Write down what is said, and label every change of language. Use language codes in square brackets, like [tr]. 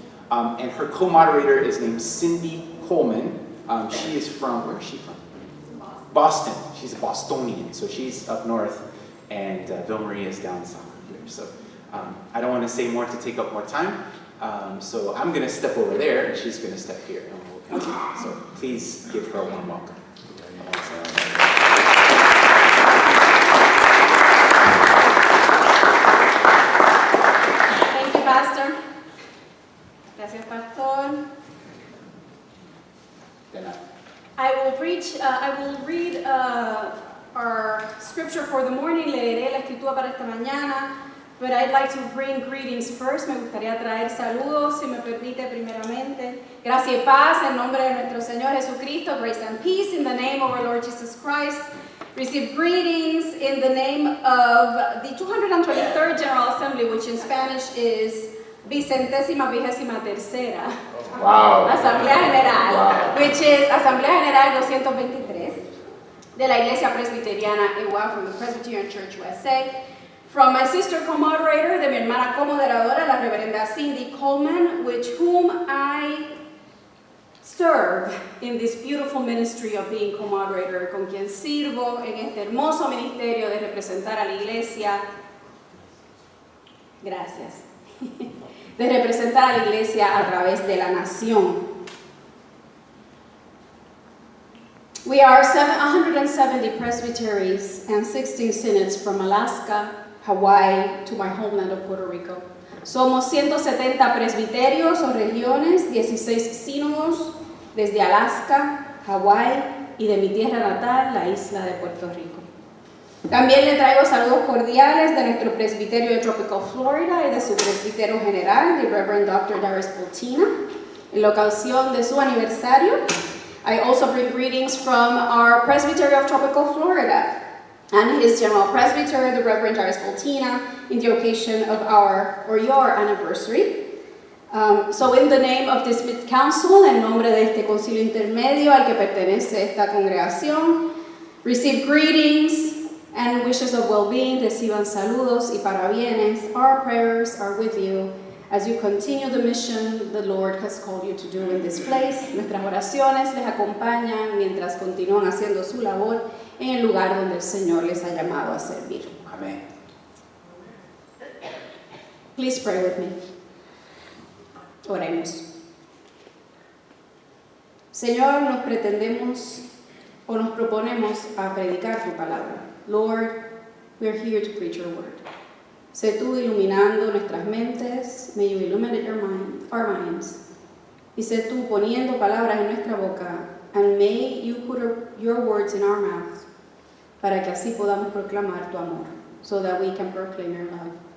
[en] And her co-moderator is named Cindy Coleman. She is from, where is she from? Boston. She's a Bostonian, so she's up north, and Vilmarie is down south here. So I don't want to say more to take up more time, so I'm going to step over there, and she's going to step here, and we'll continue. So please give her a warm welcome. Thank you, Pastor. [es] Gracias, Pastor. [en] I will read our scripture for the morning. [es] Leeré la escritura para esta mañana. [en] But I'd like to bring greetings first. [es] Me gustaría traer saludos, si me permite, primeramente. Gracia y paz en nombre de nuestro Señor Jesucristo. [en] Grace and peace in the name of our Lord Jesus Christ. Receive greetings in the name of the 223rd General Assembly, which in Spanish is [es] Vicentésima Vigésima Tercera. [en] Wow. [es] Asamblea General, [en] Wow. which is [es] Asamblea General 223 de la Iglesia Presbiteriana Igual [en] from the Presbyterian Church USA. From my sister co-moderator, [es] de mi hermana co-moderadora, la reverenda Cindy Coleman, [en] with whom I serve in this beautiful ministry of being co-moderator, [es] con quien sirvo en este hermoso ministerio de representar a la iglesia. Gracias. De representar a la iglesia a través de la nación. [en] We are 170 presbyteries and 16 synods from Alaska, Hawaii to my homeland of Puerto Rico. [es] Somos 170 presbiterios o regiones, 16 sínodos desde Alaska, Hawaii y de mi tierra natal, la isla de Puerto Rico. También le traigo saludos cordiales de nuestro presbiterio de Tropical Florida y de su presbítero general, el Reverend Dr. Darius Poltina, en la ocasión de su aniversario. [en] I also bring greetings from our presbytery of Tropical Florida and his general presbyter, the Reverend Darius Poltina, in the occasion of your anniversary. So in the name of this council, [es] en nombre de este concilio intermedio al que pertenece esta congregación, [en] receive greetings and wishes of well-being, [es] reciban saludos y parabienes. [en] Our prayers are with you as you continue the mission the Lord has called you to do in this place. [es] Nuestras oraciones les acompañan mientras continúan haciendo su labor en el lugar donde el Señor les ha llamado a servir. Amén. [en] Please pray with me. [es] Oremos. Señor, nos proponemos a predicar tu palabra. [en] Lord, we are here to preach your word. [es] Sé tú iluminando nuestras mentes. [en] May you illuminate our minds. [es] Y sé tú poniendo palabras en nuestra boca. [en] And may you put your words in our mouths. [es] Para que así podamos proclamar tu amor. [en] So that we can proclaim your love.